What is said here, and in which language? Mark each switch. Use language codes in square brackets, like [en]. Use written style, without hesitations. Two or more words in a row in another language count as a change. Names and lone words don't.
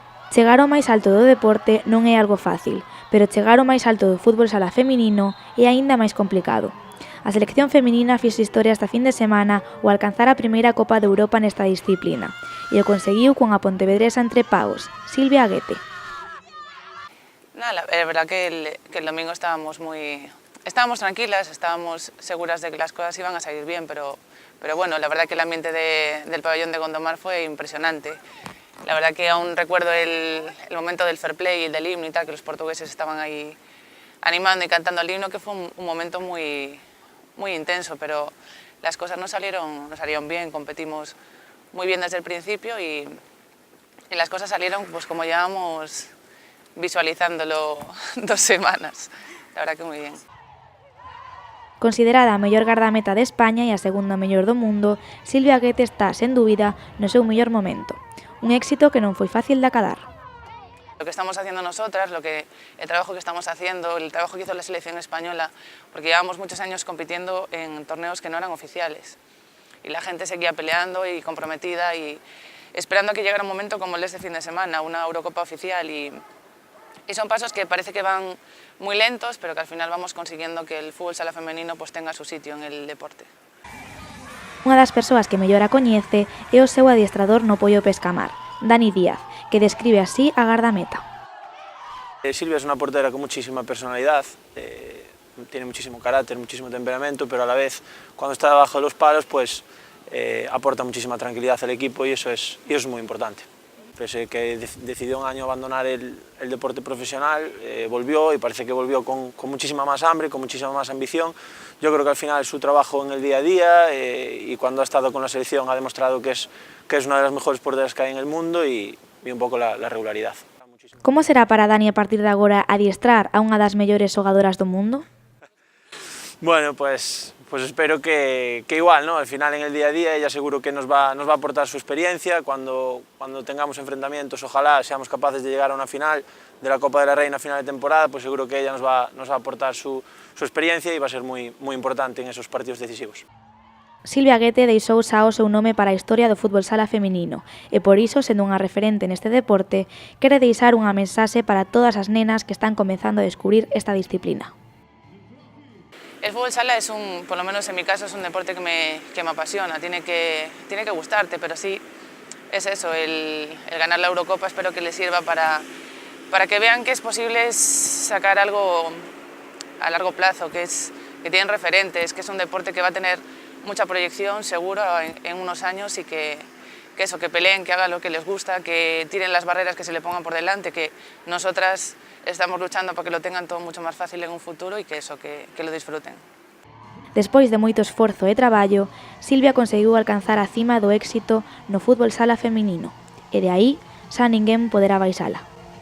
[gl] Chegar ao máis alto do deporte non é algo fácil, pero chegar ao máis alto do fútbol sala feminino é aínda máis complicado. A selección feminina fixo historia esta fin de semana ao alcanzar a primeira Copa de Europa nesta disciplina, e o conseguiu cunha pontevedresa entre paus, Silvia Aguete. [es] Es verdad que el domingo estábamos tranquilas, estábamos seguras de que las cosas iban a salir bien, pero bueno, la verdad que el ambiente del pabellón de Gondomar fue impresionante. La verdad que aún recuerdo el momento del [en] fair play [es] y del himno y tal, que los portugueses estaban ahí animando y cantando el himno, que fue un momento muy intenso, pero las cosas no salieron bien, competimos muy bien desde el principio y las cosas salieron pues como llevamos visualizándolo 2 semanas. La verdad que muy bien. [gl] Considerada a mellor gardameta de España e a segunda mellor do mundo, Silvia Aguete está, sen dúbida, no seu mellor momento. Un éxito que non foi fácil de acadar. [es] Lo que estamos haciendo nosotras, el trabajo que estamos haciendo, el trabajo que hizo la selección española, porque llevamos muchos años compitiendo en torneos que no eran oficiales. Y la gente seguía peleando y comprometida y esperando a que llegara un momento como el de este fin de semana, una Eurocopa oficial. Y son pasos que parece que van muy lentos, pero que al final vamos consiguiendo que el fútbol sala femenino pues tenga su sitio en el deporte. [gl] Unha das persoas que mellor a coñece é o seu adiestrador no Poio Pescamar, Dani Díaz, que describe así a gardameta. [es] Silvia es una portera con muchísima personalidad, tiene muchísimo carácter, muchísimo temperamento, pero a la vez cuando está debajo de los palos pues aporta muchísima tranquilidad al equipo y eso es muy importante. Pese que decidió un año abandonar el deporte profesional, volvió y parece que volvió con muchísima más hambre, con muchísima más ambición. Yo creo que al final su trabajo en el día a día y cuando ha estado con la selección ha demostrado que es una de las mejores porteras que hay en el mundo y un poco la regularidad. [gl] Como será para Dani a partir de agora adiestrar a unha das mellores xogadoras do mundo? [es] Bueno, pues espero que igual, ¿no? Al final en el día a día ella seguro que nos va a aportar su experiencia, cuando tengamos enfrentamientos ojalá seamos capaces de llegar a una final de la Copa de la Reina a final de temporada, pues seguro que ella nos va a aportar su experiencia y va a ser muy importante en esos partidos decisivos. [gl] Silvia Aguete deixou xa o seu nome para a historia do fútbol sala feminino e por iso, sendo unha referente neste deporte, quere deixar unha mensaxe para todas as nenas que están comezando a descubrir esta disciplina. [es] El fútbol sala por lo menos en mi caso, es un deporte que me apasiona, tiene que gustarte, pero sí es eso, el ganar la Eurocopa espero que les sirva para que vean que es posible sacar algo a largo plazo, que tienen referentes, que es un deporte que va a tener mucha proyección seguro en unos años y que peleen, que hagan lo que les gusta, que tiren las barreras que se le pongan por delante, que nosotras estamos luchando para que lo tengan todo mucho más fácil en un futuro y que lo disfruten. [gl] Despois de moito esforzo e traballo, Silvia conseguiu alcanzar a cima do éxito no fútbol sala feminino e de aí xa ninguén poderá baixala.